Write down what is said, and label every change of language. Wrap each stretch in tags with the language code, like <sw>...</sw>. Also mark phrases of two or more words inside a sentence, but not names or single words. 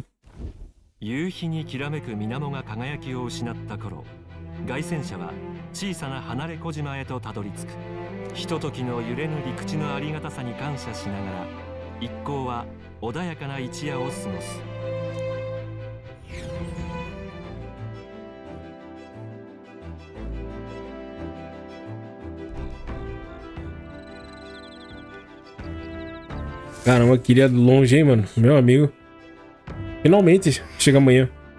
<ja>夕日にきらめく水面が輝きを失った頃、凱旋者は小さな離れ小島へとたどり着く。ひとときの揺れぬ陸地のありがたさに感謝しながら、一行は穏やかな一夜を過ごす。</ja> <pt>Caramba, queria longe, hein, mano? Meu amigo. Finalmente, chega amanhã.</pt>